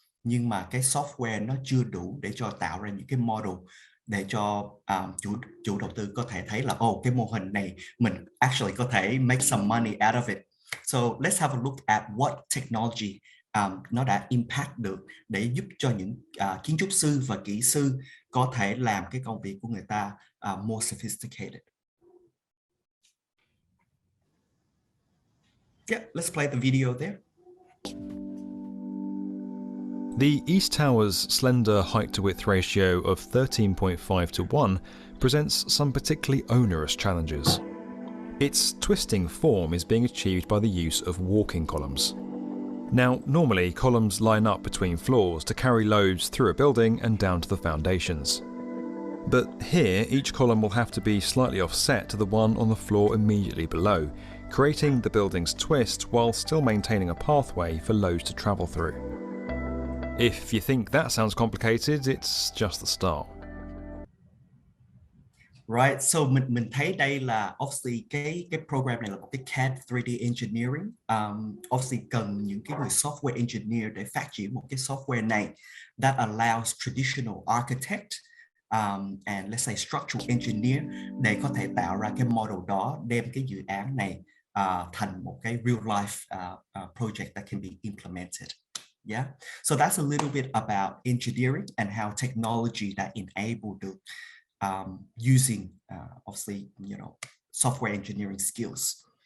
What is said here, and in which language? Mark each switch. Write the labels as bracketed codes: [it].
[vi] nhưng mà cái software nó chưa đủ để cho tạo ra những cái model để cho chủ đầu tư có thể thấy là cái mô hình này mình actually có thể [en] make some money out of it. So let's have a look at what technology [vi] nó đã impact được để giúp cho những kiến trúc sư và kỹ sư có thể làm cái công việc của người ta [en] more sophisticated. Yeah, let's play the video there. The East Tower's slender height-to-width ratio of 13.5 to 1 presents some particularly onerous challenges. Its twisting form is being achieved by the use of walking columns. Now, normally columns line up between floors to carry loads through a building and down to the foundations. But here, each column will have to be slightly offset to the one on the floor immediately below, creating the building's twist while still maintaining a pathway for loads to travel through. If you think that sounds complicated, it's just the start. [vi] Right, so mình thấy đây là obviously cái program này là một cái CAD 3D engineering. Obviously cần những cái người software engineer để phát triển một cái software này [en] that allows traditional architect and let's say structural engineer [vi] để có thể tạo ra cái model đó, đem cái dự án này thành một cái [en] real life project that can be implemented. Yeah, so that's a little bit about engineering and how technology that enable được using obviously, you know, software engineering skills.